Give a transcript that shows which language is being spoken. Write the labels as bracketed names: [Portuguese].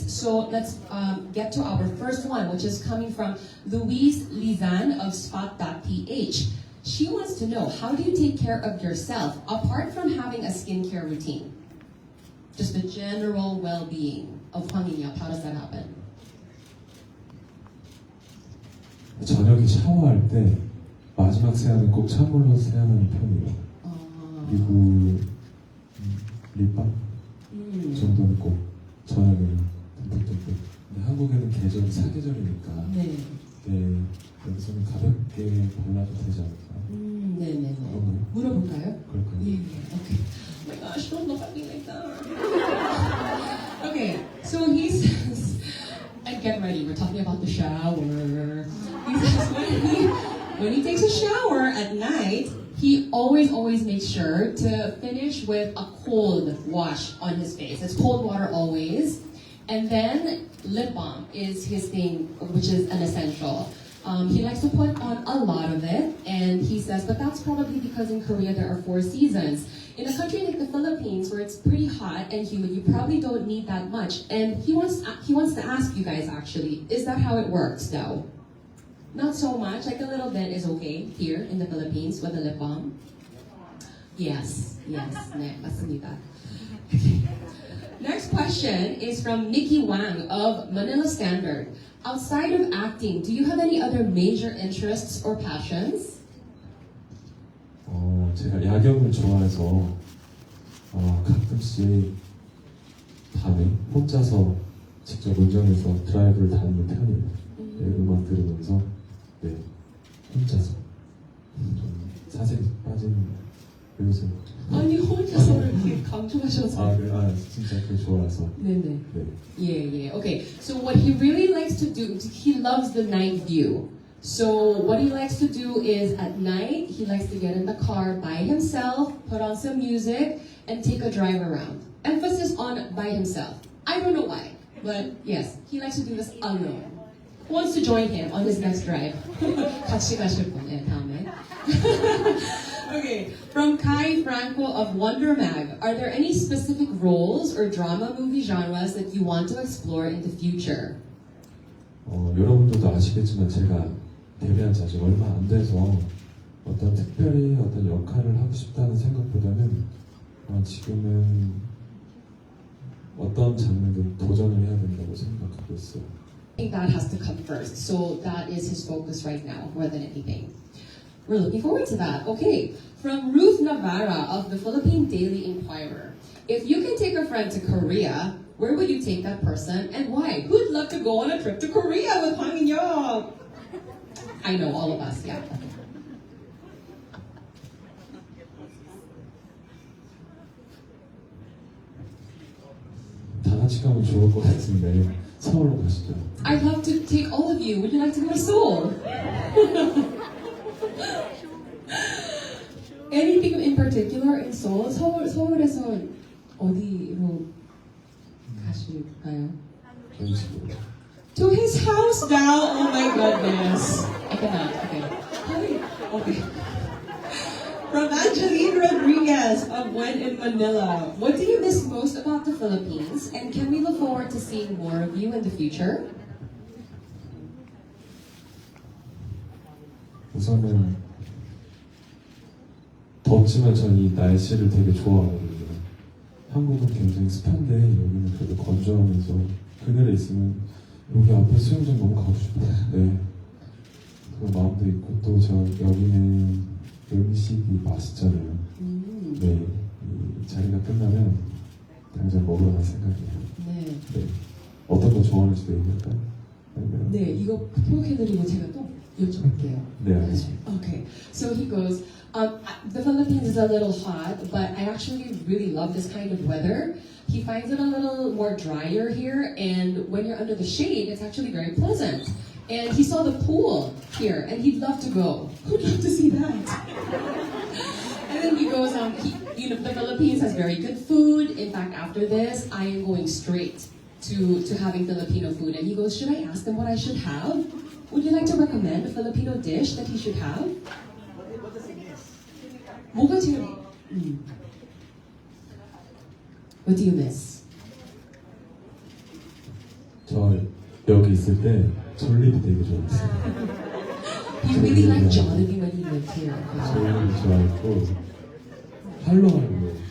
[English] So let's get to our first one, which is coming from Louise Lizan of Spot.ph. She wants to know, how do you take care of yourself apart from having a skincare routine? Just the general well-being of Hwang In-Yeop. How does that happen? [Korean] 저녁에 샤워할 때 마지막 세안은 꼭 찬물로 세안하는 편이에요. 그리고 립밤 정도는 꼭 저녁에는 듬뿍듬뿍. 근데 한국에는 계절이 사계절이니까 네. 네, 여기서는 가볍게 발라도 되지 않을까? 네네네. 그런가요? 물어볼까요? 그럴까요? [English] Yeah, okay. Oh my gosh, don't look at me like that. Okay, so he says, and get ready, we're talking about the shower. He says when he takes a shower at night, he always makes sure to finish with a cold wash on his face. It's cold water always. And then lip balm is his thing, which is an essential. He likes to put on a lot of it, and he says, but that's probably because in Korea there are 4 seasons. In a country like the Philippines, where it's pretty hot and humid, you probably don't need that much. And he wants to ask you guys, actually, is that how it works now? Not so much, like a little bit is okay here in the Philippines with the lip balm. Yes, [Korean] 네, 맞습니다. [English] Next question is from Nikki Hwang of Manila Standard. Outside of acting, do you have any other major interests or passions? [Korean] 제가 야경을 좋아해서 가끔씩 밤에 혼자서 직접 운전해서 드라이브를 다니는 편이에요. 네, 음악 들으면서 네, 혼자서 좀 사색에 빠진 요새. 아니 혼자서 이렇게 강조하셔서. 진짜 그 좋아서. 네네. 네. [English] Yeah. Okay. So what he really likes to do, he loves the night view. So what he likes to do is at night, he likes to get in the car by himself, put on some music, and take a drive around. Emphasis on by himself. I don't know why, but yes, he likes to do this alone. Who wants to join him on his next drive? [Korean] 같이 가실 분, 다음에. [English] Okay, from Kai Franco of Wonder Mag, are there any specific roles or drama movie genres that you want to explore in the future? [Korean] 여러분들도 아시겠지만 제가 데뷔한 지 아직 얼마 안 돼서 특별히 어떤 역할을 하고 싶다는 생각보다는 지금은 어떤 장르든 도전을 해야 된다고 생각하고 있어요. [English] I think that has to come first, so that is his focus right now more than anything. We're looking forward to that. Okay, from Ruth Navarra of the Philippine Daily Inquirer. If you can take a friend to Korea, where would you take that person and why? Who'd love to go on a trip to Korea with Hwang In-Yeop? I know, all of us, yeah. [Korean] 다 같이 가면 좋을 것 같은데 서울로 가시죠. [English] I'd love to take all of you. Would you like to go to Seoul? Anything in particular in Seoul? [Korean] 서울에서 어디로 가실까요? 저희 집으로. [English] To his house now? Oh my goodness. I cannot. Okay. From Angeline Rodriguez of When in Manila. What do you miss most about the Philippines? And can we look forward to seeing more of you in the future? [Korean] 우선은 덥지만 전 이 날씨를 되게 좋아하거든요. 한국은 굉장히 습한데 여기는 그래도 건조하면서 그늘에 있으면 여기 앞에 수영장 너무 가고 싶어요. 네. 그런 마음도 있고 또 여기는 음식이 맛있잖아요. 네. 이 자리가 끝나면 당장 먹으러 갈 생각이에요. 네. 어떤 거 좋아하는지도 얘기할까요? 아니면... 네, 이거 표현해드리고 제가 또 여쭤볼게요. 네, 알겠습니다. [English] Okay, so he goes, the Philippines is a little hot, but I actually really love this kind of weather. He finds it a little more drier here, and when you're under the shade, it's actually very pleasant. And he saw the pool here, and he'd love to go. Who'd love to see that? And then he goes, the Philippines has very good food. In fact, after this, I am going straight to having Filipino food. And he goes, should I ask them what I should have? Would you like to recommend a Filipino dish that he should have? What does he miss? [Korean] 뭐가 제일 [English] What do you miss? [Korean] 저 여기 있을 때 졸리도 되게 좋아했어요. [English] He really liked Jollibee when he lived here. [Korean] 졸리도 좋아했고 할로할로